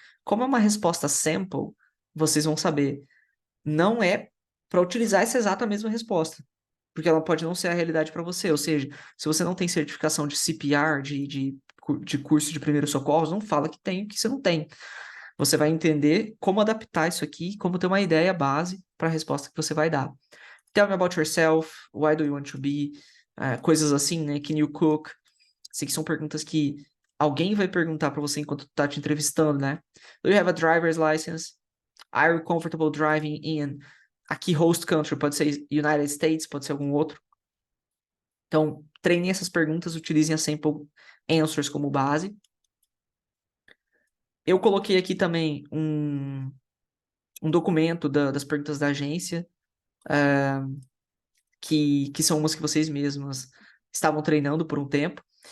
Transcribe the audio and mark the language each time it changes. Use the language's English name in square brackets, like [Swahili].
[Portuguese] Como é uma resposta sample, vocês vão saber. Não é para utilizar essa exata mesma resposta, porque ela pode não ser a realidade para você. Ou seja, se você não tem certificação de CPR, de curso de primeiros socorros, não fala que tem, que você não tem. Você vai entender como adaptar isso aqui, como ter uma ideia base para a resposta que você vai dar. [English] Tell me about yourself, why do you want to be, [Portuguese] coisas assim, né? [English] Can you cook? [Portuguese] Isso aqui são perguntas que alguém vai perguntar para você enquanto tá te entrevistando, né? [English] Do you have a driver's license? Are you comfortable driving in? [Portuguese] Aqui, host country, pode ser United States, pode ser algum outro. Então, treinem essas perguntas, utilizem a sample answers como base. Eu coloquei aqui também um documento das perguntas da agência, que são umas que vocês mesmas estavam treinando por um tempo.